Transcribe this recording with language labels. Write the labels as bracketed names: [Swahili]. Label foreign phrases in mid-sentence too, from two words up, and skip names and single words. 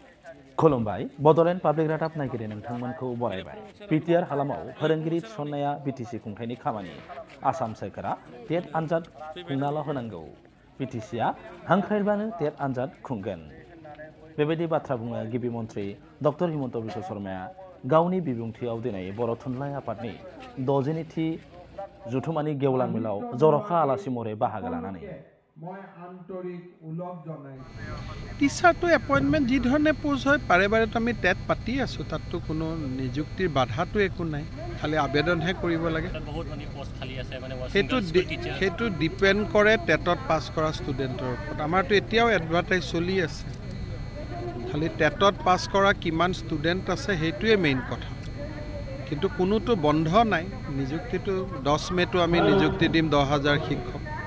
[Bodo] खुलुमबाय बड'लेण्ड पाब्लिक रादाब नायगिरि नोंथांमोनखौ बरायबाय BTR हालामाव फोरोंगिरि थिसननाया BTC खुंथायनि खामानि आसाम सोरखारा टेट आनजाद खुंनाल' होनांगौ BTCआ हांख्रायबानो टेट आनजाद खुंगोन बेबायदि बाथ्रा बुङो गिबि मन्थ्रि डक्टर हिमन्त बिश्व शर्माया गावनि बिबुंथियाव दिनै बर' थुनलाइ आफादनि 60थि जुथुमानि गेवलां मेलाव जर'खा आलासि महरै बाहागो लानानै [Assamese] টিচাৰ তো এপইণ্টমেণ্ট যি ধৰণে পোষ্ট হয় বাৰে বাৰে তো আমি টেট পাতি আছোঁ তাততো কোনো নিযুক্তিৰ বাধাটো একো নাই খালি আবেদনহে কৰিব লাগে সেইটো ডিপেণ্ড কৰে টেটত পাছ কৰা ষ্টুডেণ্টৰ ওপৰত আমাৰতো এতিয়াও এডভাৰটাইজ চলি আছে খালি টেটত পাছ কৰা কিমান ষ্টুডেণ্ট আছে সেইটোৱে মেইন কথা কিন্তু কোনোতো বন্ধ নাই নিযুক্তিটো 10 মে'টো আমি নিযুক্তি দিম 10,000 শিক্ষক